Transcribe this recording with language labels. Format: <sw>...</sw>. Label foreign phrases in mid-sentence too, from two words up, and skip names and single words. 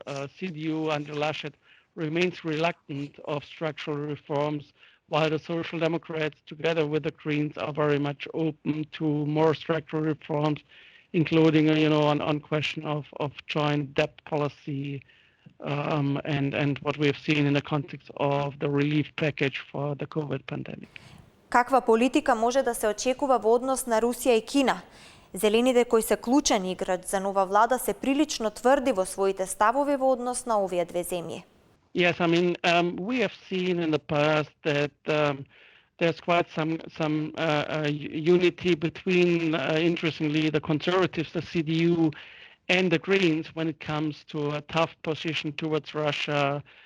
<en>CDU under Laschet remains reluctant of structural reforms, while the Social Democrats, together with the Greens, are very much open to more structural reforms, including, on question of joint debt policy, and what we have seen in the context of the relief package for the COVID pandemic.</en> <mk>Каква политика може да се очекува во однос на Русија и Кина? Зелените, кои се клучен играч за нова влада, се прилично тврди во своите ставови во однос на овие две земји.</mk> <en>Yes, I mean, we have seen in the past that there's quite some unity between, interestingly, the conservatives, the CDU, and the Greens when it comes to a tough position towards Russia.</en>